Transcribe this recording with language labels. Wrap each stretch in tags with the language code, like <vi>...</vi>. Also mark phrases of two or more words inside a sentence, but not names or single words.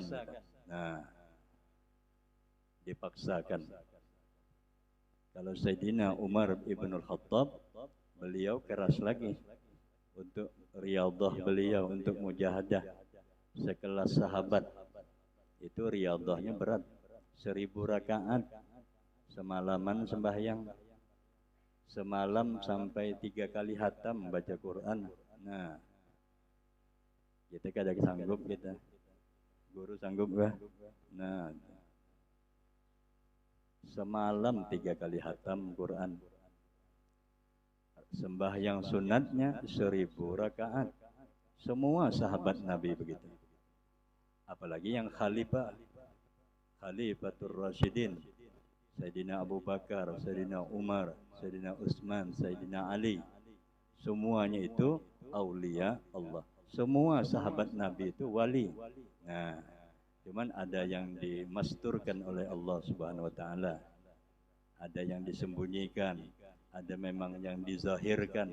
<id>Nah, dipaksakan. Kalau Sayyidina Umar ibn Khattab, beliau keras lagi untuk riyadhah beliau, untuk mujahadah. Sekelas sahabat itu riyadhahnya berat, 1000 rakaat semalaman sembahyang, semalam sampai 3 kali hatam baca Quran. Nah, kita kadang sanggup kita, guru sanggup kah? Nah, semalam 3 kali hatam Quran. Sembahyang sunatnya 1000 rakaat. Semua sahabat Nabi begitu. Apalagi yang Khalifatur Rasyidin, Sayyidina Abu Bakar, Sayyidina Umar, Sayyidina Utsman, Sayyidina Ali. Semuanya itu aulia Allah. Semua sahabat Nabi itu wali. Nah, cuman ada yang dimasturkan oleh Allah</id> <ar>سبحانه وتعالى,</ar> <id>ada yang disembunyikan, ada memang yang dizahirkan.</id>